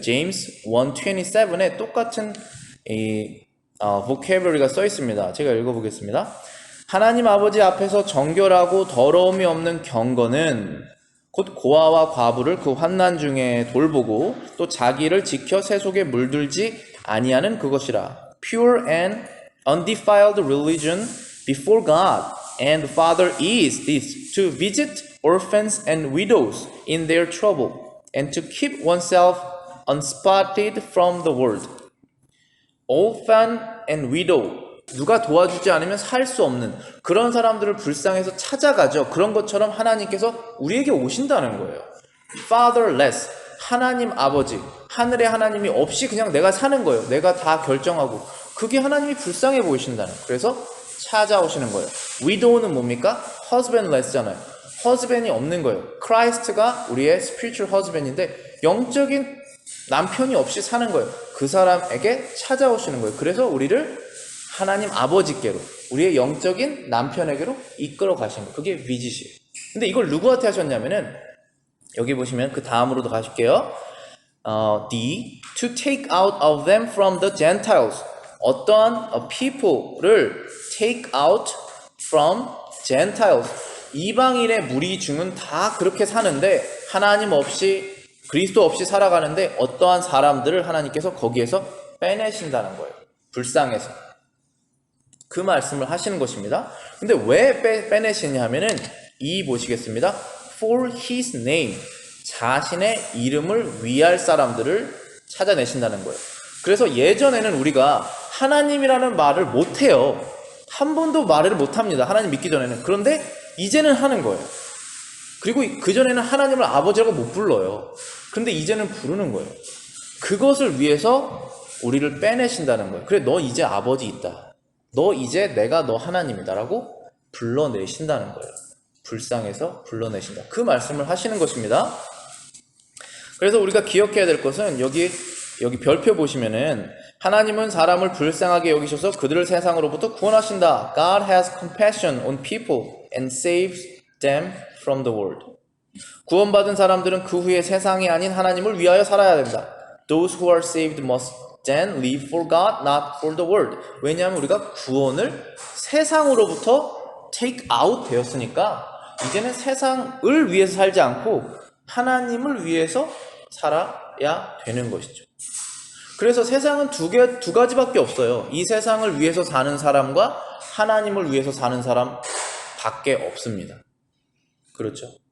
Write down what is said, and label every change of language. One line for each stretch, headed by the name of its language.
Korean: James 1:27에 똑같은 이 vocabulary가 써 있습니다. 제가 읽어보겠습니다. 하나님 아버지 앞에서 정결하고 더러움이 없는 경건은 곧 고아와 과부를 그 환난 중에 돌보고 또 자기를 지켜 세속에 물들지 아니하는 그것이라.
English: Pure and undefiled religion before God and the Father is this, to visit orphans and widows in their trouble and to keep oneself unspotted from the world. Orphan and widow,
Korean: 누가 도와주지 않으면 살 수 없는 그런 사람들을 불쌍해서 찾아가죠. 그런 것처럼 하나님께서 우리에게 오신다는 거예요. Fatherless, 하나님 아버지, 하늘의 하나님이 없이 그냥 내가 사는 거예요. 내가 다 결정하고. 그게 하나님이 불쌍해 보이신다는 거예요. 그래서 찾아오시는 거예요. Widow는 뭡니까? Husbandless잖아요. husband이 없는 거예요. Christ가 우리의 spiritual husband인데 영적인 남편이 없이 사는 거예요. 그 사람에게 찾아오시는 거예요. 그래서 우리를 하나님 아버지께로, 우리의 영적인 남편에게로 이끌어 가신 거예요. 그게 비짓이에요. 근데 이걸 누구한테 하셨냐면은 여기 보시면 그 다음으로도 가실게요. D.
English: To take out of them from the Gentiles.
Korean: 어떠한
English: people를 take out from Gentiles.
Korean: 이방인의 무리 중은 다 그렇게 사는데 하나님 없이 그리스도 없이 살아가는데 어떠한 사람들을 하나님께서 거기에서 빼내신다는 거예요. 불쌍해서. 그 말씀을 하시는 것입니다. 근데 왜 빼내시냐 하면은 이 보시겠습니다.
English: For his name.
Korean: 자신의 이름을 위할 사람들을 찾아내신다는 거예요. 그래서 예전에는 우리가 하나님이라는 말을 못해요. 한 번도 말을 못합니다. 하나님 믿기 전에는. 그런데 이제는 하는 거예요. 그리고 그전에는 하나님을 아버지라고 못 불러요. 그런데 이제는 부르는 거예요. 그것을 위해서 우리를 빼내신다는 거예요. 그래, 너 이제 아버지 있다. 너 이제 내가 너 하나님이다라고 불러내신다는 거예요. 불쌍해서 불러내신다. 그 말씀을 하시는 것입니다. 그래서 우리가 기억해야 될 것은 여기 별표 보시면은 하나님은 사람을 불쌍하게 여기셔서 그들을 세상으로부터 구원하신다.
English: God has compassion on people and saves them from the world.
Korean: 구원받은 사람들은 그 후에 세상이 아닌 하나님을 위하여 살아야 된다.
English: Those who are saved must then live for God, not for the world.
Korean: 왜냐하면 우리가 구원을 세상으로부터 take out 되었으니까 이제는 세상을 위해서 살지 않고 하나님을 위해서 살아야 되는 것이죠. 그래서 세상은 두 가지밖에 없어요. 이 세상을 위해서 사는 사람과 하나님을 위해서 사는 사람 밖에 없습니다. 그렇죠?